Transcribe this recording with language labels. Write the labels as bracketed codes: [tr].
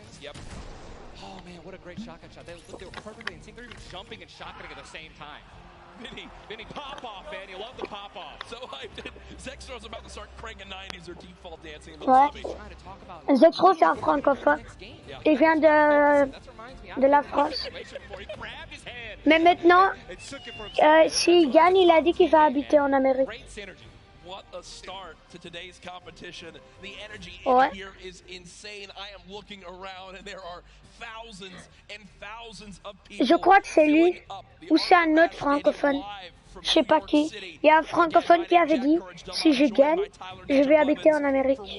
[en] Oh man, what a great shotgun shot. They were perfectly in sync. They're even jumping and shotgunning at the same time. Vinny, pop off, man. You love the pop off. So hyped. Zexro's about to start cranking 90s or default dancing in the [fr] Ouais. [en] lobby. [fr] Zexro, c'est un francophone. Il vient de la France. Mais maintenant, s'il gagne, il a dit qu'il va habiter en Amérique. [en] What a start to today's competition. The energy [fr] Ouais. [en] in here is insane. I am looking around and there are thousands and thousands of people. [fr] Je crois que c'est lui ou c'est un autre francophone. Je sais pas qui. Il y a un francophone qui avait dit si je gagne, je vais habiter en Amérique.